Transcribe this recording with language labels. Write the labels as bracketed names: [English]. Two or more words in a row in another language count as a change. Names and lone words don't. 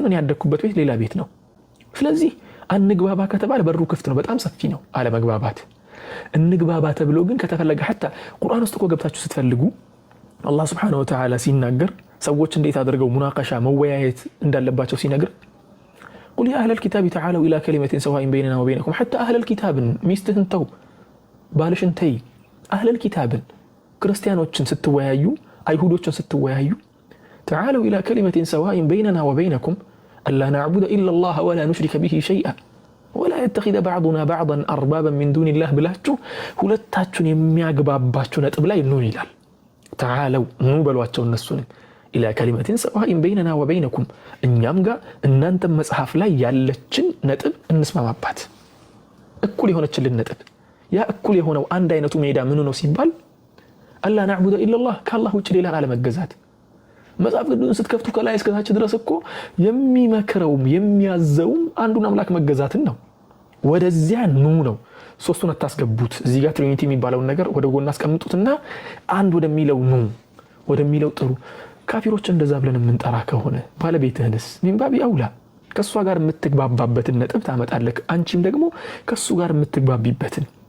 [Amharic] ነው፣ ያደግኩበት ቤት ሌላ ቤት ነው። ስለዚህ አንግባባ ከተባለ በሩ ክፍት ነው፣ በጣም ሰፊ ነው አለመግባባት። እንግባባ ተብሎ ግን ከተፈለገ حتى ቁርአን ውስጥ እኮ ገብታችሁ ስትፈልጉ አላህ [Arabic] سبحانه وتعالى [Amharic] ሲናገር ሰዎች እንዴት አድርገው ሙናቀሻ መወያየት እንዳለባቸው ሲነግር [Arabic] قل يا أهل الكتاب تعالوا إلى كلمة سواء بيننا وبينكم حتى أهل الكتاب [Amharic] ሚስትህን ተው ባልሽን ተይ [Arabic] أهل الكتاب [Amharic] ክርስቲያኖችን ስትወያዩ አይሁዶችን ስትወያዩ [Arabic] تعالوا إلى كلمة سواء بيننا وبينكم ألا نعبد إلا الله ولا نشرك به شيئا ولا يتخذ بعضنا بعضا أربابا من دون الله [Amharic] ብላችሁ ሁለታችሁን የሚያግባባችሁ ነጥብ ላይ ኑ ይላል። تعالوا ኑ በሏቸው እነሱን [Arabic] إلى كلمة سواء بيننا وبينكم [Amharic] እኛም ጋር እናንተም መጽሐፍ ላይ ያለችን ነጥብ እንስማማባት። እኩል የሆነችልን ነጥብ። ያ እኩል የሆነው አንድ አይነቱ ሜዳ ምን ነው ሲባል ألا [Arabic] نعبد إلا الله [Amharic] ከአላህ ውጭ ሌላን አለመገዛት። መጽሐፍ ቅዱስን ስትከፍቱ ከላይ እስከ ታች ድረስ እኮ የሚመክረውም የሚያዘውም አንዱን አምላክ መገዛትን ነው። ወደዚያ ኑ ነው። ሶስቱን አታስገቡት። እዚህ ጋር ትሪኒቲ የሚባለው ነገር ወደ ጎን አስቀምጡትና አንድ ወደሚለው ኑ፣ ወደሚለው ጥሩ። ካፊሮች እንደዛ ብለን የምንጠራ ከሆነ ባለቤትህንስ [Arabic] من باب أولى [Amharic] ከሷ ጋር የምትግባባበትን ነጥብ ታመጣለህ። አንቺም ደግሞ ከሱ ጋር የምትግባቢበትን።